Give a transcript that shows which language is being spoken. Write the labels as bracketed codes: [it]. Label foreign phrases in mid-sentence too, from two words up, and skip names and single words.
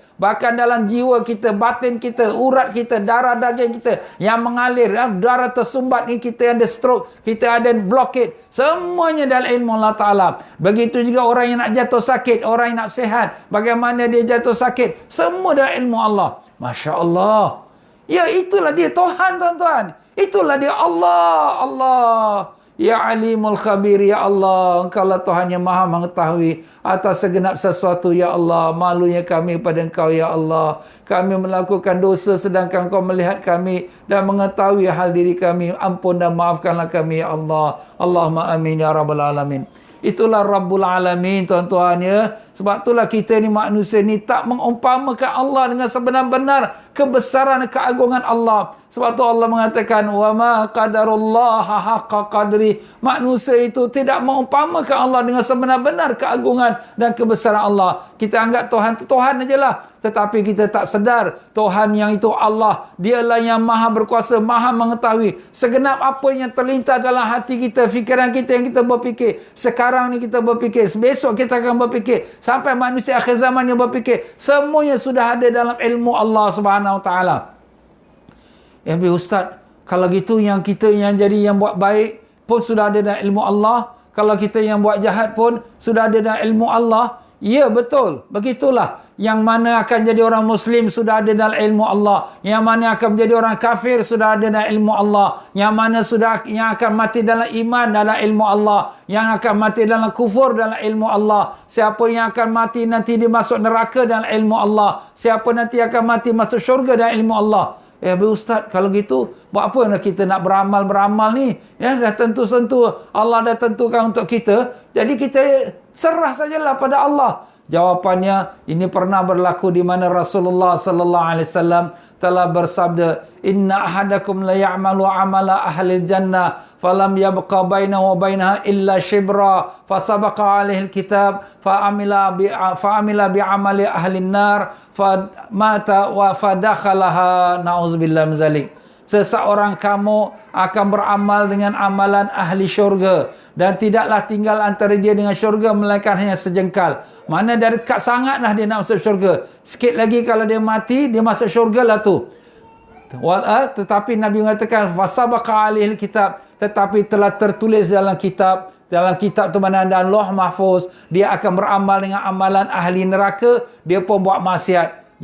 [ms] Bahkan dalam jiwa kita, batin kita, urat kita, darah daging kita yang mengalir, darah tersumbat ni, kita ada stroke, kita ada blockade. Semuanya dalam ilmu Allah Ta'ala. Begitu juga orang yang nak jatuh sakit, orang yang nak sihat, bagaimana dia jatuh sakit. Semua dalam ilmu Allah. [ar] ما شاء الله. [ms] Ya, itulah dia Tuhan, tuan-tuan. Itulah dia Allah. [ar] يا عليم الخبير يا الله, [ms] Engkaulah Tuhan yang maha mengetahui atas segenap sesuatu, [ar] يا الله. [ms] Malunya kami pada Engkau, [ar] يا الله. [ms] Kami melakukan dosa sedangkan Engkau melihat kami dan mengetahui hal diri kami. Ampun dan maafkanlah kami, [ar] يا الله اللهم آمين يا رب العالمين. [ms] Itulah [ar] رب العالمين, [ms] tuan-tuan, ya. Sebab itulah kita ni manusia ni tak mengumpamakan Allah dengan sebenar-benar kebesaran keagungan Allah. Sebab tu Allah mengatakan [ar] وما قدروا الله حق قدره. [ms] Manusia itu tidak mengumpamakan Allah dengan sebenar-benar keagungan dan kebesaran Allah. Kita anggap Tuhan itu Tuhan ajalah, tetapi kita tak sedar Tuhan yang itu Allah, dialah yang maha berkuasa, maha mengetahui segenap apa yang terlintas dalam hati kita, fikiran kita yang kita berfikir. Sekarang ni kita berfikir, besok kita akan berfikir, sampai manusia akhir zaman yang berfikir. Semuanya sudah ada dalam ilmu Allah [ar] سبحانه وتعالى. [ms] Ustaz, kalau gitu yang kita yang jadi yang buat baik pun sudah ada dalam ilmu Allah. Kalau kita yang buat jahat pun sudah ada dalam ilmu Allah. Ya, betul. Begitulah. Yang mana akan jadi orang Muslim sudah ada dalam ilmu Allah. Yang mana akan menjadi orang kafir sudah ada dalam ilmu Allah. Yang mana yang akan mati dalam iman dalam ilmu Allah. Yang akan mati dalam kufur dalam ilmu Allah. Siapa yang akan mati nanti dia masuk neraka dalam ilmu Allah. Siapa nanti akan mati masuk syurga dalam ilmu Allah. Ustaz, kalau gitu buat apa nak kita nak beramal ni? Ya, dah tentu Allah dah tentukan untuk kita. Jadi kita serah sajalah pada Allah. Jawapannya, ini pernah berlaku di mana Rasulullah [ar] صلى الله عليه وسلم [ms] telah bersabda, [ar] إن أحدكم ليعمل عمل أهل الجنة فلم يبق بينه وبينها إلا شبرا فسبق عليه الكتاب فعمل بعمل أهل النار فمات فدخلها نعوذ بالله من ذلك. [ms] Seseorang kamu akan beramal dengan amalan ahli syurga dan tidaklah tinggal antara dia dengan syurga melainkan hanya sejengkal. Mana dari dekat sangatlah dia nak masuk syurga. Sikit lagi kalau dia mati, dia masuk syurga lah tu. Tetapi Nabi mengatakan [ar] فسبق عليه كتاب, [ms] tetapi telah tertulis dalam kitab tu mana ada Lauh Mahfuz, dia akan beramal dengan amalan ahli neraka, dia pun buat maksiat.